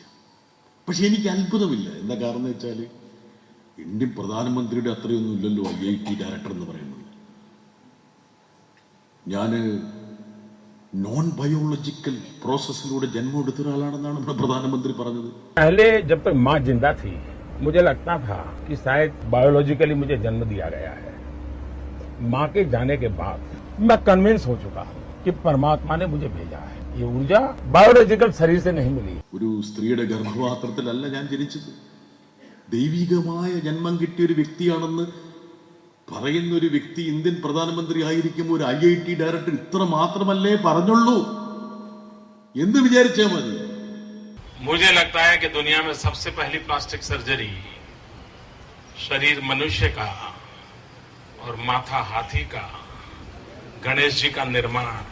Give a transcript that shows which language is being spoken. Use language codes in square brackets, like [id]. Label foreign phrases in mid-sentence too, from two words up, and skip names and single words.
[ml] പക്ഷെ എനിക്ക് അത്ഭുതമില്ല. എന്താ കാരണം എന്ന് വെച്ചാൽ ഇന്ത്യൻ പ്രധാനമന്ത്രിയുടെ അത്രയൊന്നും ഇല്ലല്ലോ IIT ഡയറക്ടർ എന്ന് പറയുന്നത്. ഞാൻ [en] non biological [ml] പ്രോസസ്സിലൂടെ ജന്മം എടുത്ത ഒരാളാണെന്നാണ് നമ്മുടെ പ്രധാനമന്ത്രി പറഞ്ഞത്. [hi] पहले जब तक माँ जिंदा थी मुझे लगता था कि शायद बायोलॉजिकली मुझे जन्म दिया गया है। माँ के जाने के बाद मैं कन्विंस हो चुका कि परमात्मा ने मुझे भेजा है। ये ऊर्जा बायोलॉजिकल शरीर से नहीं मिली। [ml] ഒരു സ്ത്രീയുടെ ഗർഭപാത്രത്തിലല്ല ഞാൻ ജനിച്ചത്. ദൈവികമായ ജന്മം കിട്ടിയ ഒരു വ്യക്തിയാണെന്ന് പറയുന്ന ഒരു വ്യക്തി ഇന്ത്യൻ പ്രധാനമന്ത്രി ആയിരിക്കുമ്പോൾ ഒരു IIT ഡയറക്ടർ ഇത്ര മാത്രമല്ലേ പറഞ്ഞുള്ളൂ എന്ന് വിചാരിച്ചാൽ മതി. [hi] मुझे लगता है कि दुनिया में सबसे पहली [en] plastic surgery [hi] शरीर मनुष्य का और माथा हाथी का, गणेश जी का निर्माण।